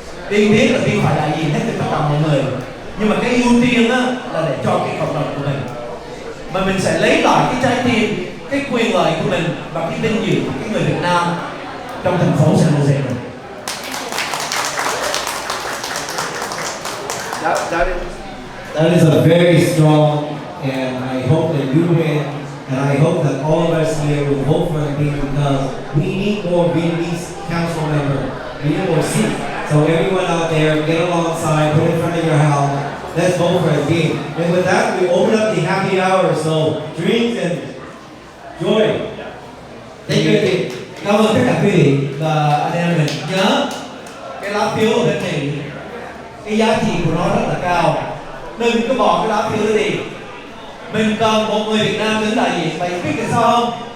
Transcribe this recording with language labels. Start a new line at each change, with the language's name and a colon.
Vietnamese: Đi biết là đi phải đại diện hết tất cả mọi người, nhưng mà cái ưu tiên á là để cho cái cộng đồng của mình, mà mình sẽ lấy lại cái trái tim, cái quyền lợi của mình và cái vinh dự của cái người Việt Nam trong thành phố San Jose này.
English: That is a very strong, and I hope that you win And I hope that all of us here will vote for Dean because we need more Vietnamese council members. We need more seats. So everyone out there, get alongside, put it in front of your house. Let's vote for Dean. And with that, we open up the happy hour. So drinks and joy. Thank you, Dean.
Vietnamese: Cảm ơn tất cả quý vị và anh em mình. Nhớ cái lá phiếu ở bên này, cái giá trị của nó rất là cao. Đừng có bỏ cái lá phiếu đó đi. Mình cần một người Việt Nam đứng đại diện. Bạn biết tại sao không?